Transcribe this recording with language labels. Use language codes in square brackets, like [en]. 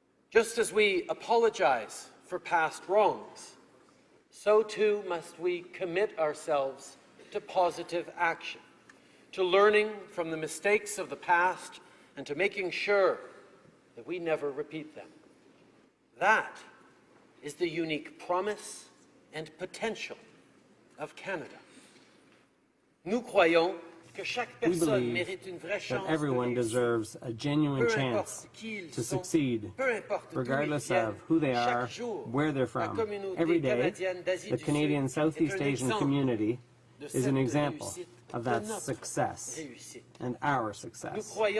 [en] Just as we apologize for past wrongs, so too must we commit ourselves to positive action, to learning from the mistakes of the past and to making sure that we never repeat them. That is the unique promise and potential of Canada. [fr] Nous croyons que chaque personne mérite une vraie chance [en] that everyone deserves a genuine chance to succeed, regardless of who they are, where they're from. Every day, the Canadian Southeast Asian community is an example of that success and our success.